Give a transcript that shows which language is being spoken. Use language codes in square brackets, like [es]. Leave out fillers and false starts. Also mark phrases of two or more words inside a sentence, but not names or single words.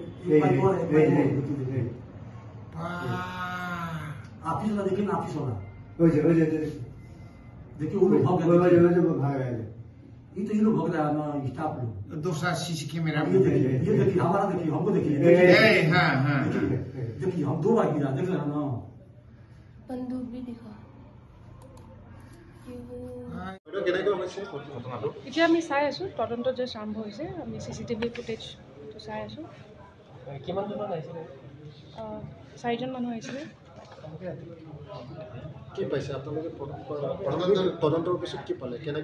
[hi] ऑफिस में देखिए ऑफिस होगा देखिए वो लोग भाग रहे हैं ये तो ये लोग भाग रहा है ना स्टाफ लोग दूसरा [en] CC camera [hi] ये देखिए हमारा देखिए हमको देखिए हाँ देखिए हम 2 बार गिरा देख रहे हैं ना बंदूक भी दिखा [as] এতিয়া আমি চাই আছো তদন্ত যে আৰম্ভ হৈছে আমি [en] CCTV footage [as] তো চাই আছো কিমান জন আহিছিল 4জন মানুহ আহিছিল কি পাইছে আপোনালোকে তদন্তৰ পিছত কি পালে কেনেকৈ